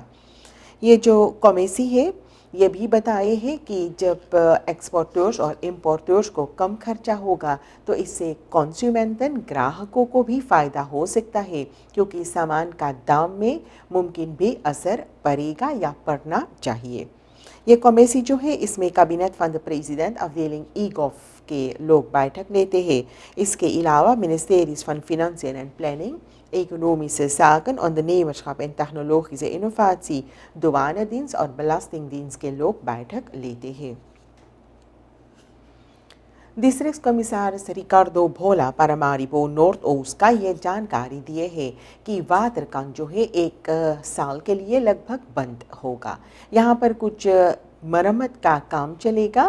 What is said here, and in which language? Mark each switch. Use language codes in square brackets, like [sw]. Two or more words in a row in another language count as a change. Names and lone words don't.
[hi] ये जो कमेसी है ये भी बताए हैं कि जब एक्सपोर्टर्स और इम्पोर्टर्स को कम खर्चा होगा तो इससे कंज्यूमेंटन ग्राहकों को भी फ़ायदा हो सकता है, क्योंकि सामान का दाम में मुमकिन भी असर पड़ेगा या पड़ना चाहिए। ये कमेसी जो है इसमें कैबिनेट फंड प्रेसिडेंट अवेलिंग ईगॉफ के लोग बैठक लेते हैं। इसके अलावा [nl] Ministeries van Financiën en Planning, Economische Zaken, Ondernemerschap en Technologische Innovatie, douanedienst और belastingdienst [hi] के लोग बैठक लेते हैं। [en] district commissioner [hi] रिकार्डो भोला पारामारिबो नॉर्थ ओस्ट का ये जानकारी दिए है कि वाटरकंग जो है एक साल के लिए लगभग बंद होगा। यहाँ पर कुछ मरम्मत का काम चलेगा।